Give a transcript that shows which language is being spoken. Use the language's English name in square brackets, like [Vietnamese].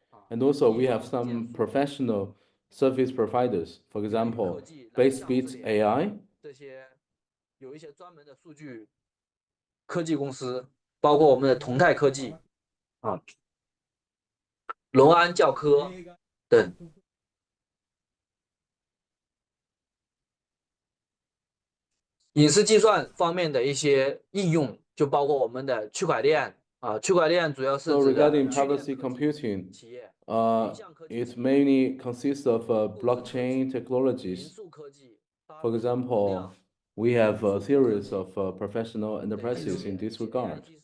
[English] And also we have some professional service providers, for example, Basebit AI, [Chinese] 有一些专门的数据科技公司，包括我们的同泰科技啊、隆安教科等。隐私计算方面的一些应用，就包括我们的区块链啊，区块链主要是 [English] So regarding privacy computing, it mainly consists of blockchain technologies. For example, we have a series of professional enterprises in this regard.